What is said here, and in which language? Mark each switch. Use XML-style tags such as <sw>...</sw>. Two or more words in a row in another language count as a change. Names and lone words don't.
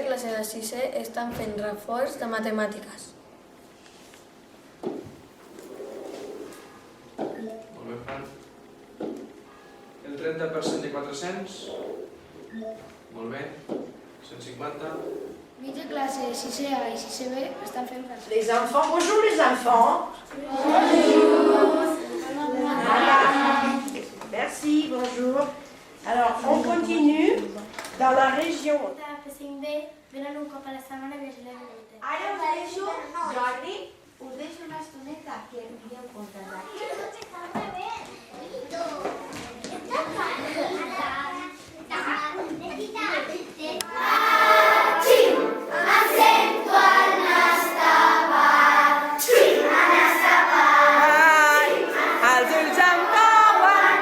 <ca>classe de 6è estan fent reforç de matemàtiques. Molt bé, Fran. El 30% de 400? Molt bé. 150? Mitja classe de 6è A i 6è B estan fent reforç.</ca> <fr>Les enfants, bonjour les enfants. Merci, bonjour. Alors, on continue dans la région.</fr> <ca>De P5B venen un cop a la setmana a llegir la biblioteca. Ara us deixo, Jordi, us deixo una estoneta que dieu comptes aquí. Els ulls em cauen.</ca>